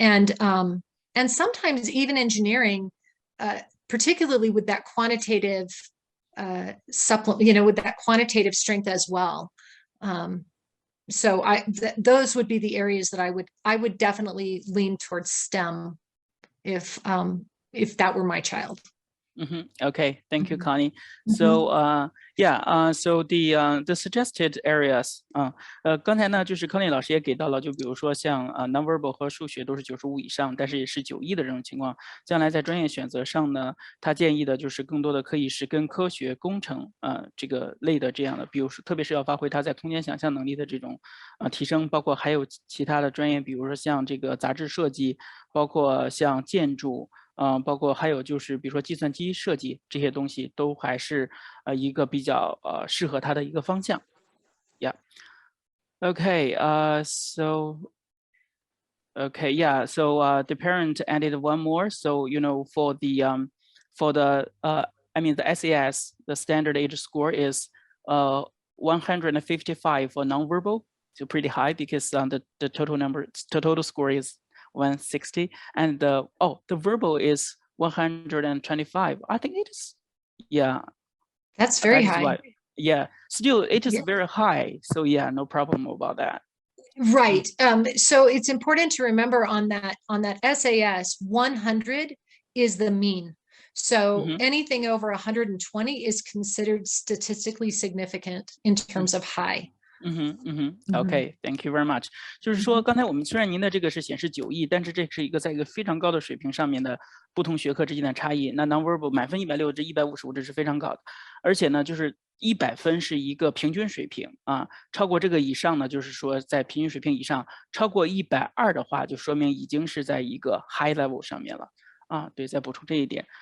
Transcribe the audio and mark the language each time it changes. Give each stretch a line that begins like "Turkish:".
English: And sometimes even engineering, particularly with that quantitative supplement, you know, with that quantitative strength as well. So those would be the areas that I would definitely lean towards STEM if that were my child. Okay, thank you, Connie. So so the suggested areas
Chinese: 刚才呢就是 Connie 老师也给到了，就比如说像nonverbal 和数学都是95以上，但是也是91的这种情况。将来在专业选择上呢，他建议的就是更多的可以是跟科学、工程这个类的这样的，比如说特别是要发挥他在空间想象能力的这种提升，包括还有其他的专业，比如说像这个杂志设计，包括像建筑。包括还有就是比如说计算机设计这些东西都还是一个比较适合他的一个方向。
English: Yeah. Okay. So the parent added one more. So you know for the I mean the SAS, the standard age score is 155 for nonverbal, so pretty high because the total score is 160, and the verbal is 125. I think it is, yeah. That's very high. Yeah, still it is very high. So yeah, no problem about that. Right. So it's important to remember on that SAS, 100 is the mean. So anything over 120 is considered statistically significant in terms of high. Okay, thank you very much.
Chinese: 就是说，刚才我们虽然您的这个是显示90，但是这是一个在一个非常高的水平上面的不同学科之间的差异。那 nonverbal 满分160至155，这是非常高的，而且呢，就是100分是一个平均水平啊，超过这个以上呢，就是说在平均水平以上，超过120的话，就说明已经是在一个 high level 上面了啊。对，再补充这一点。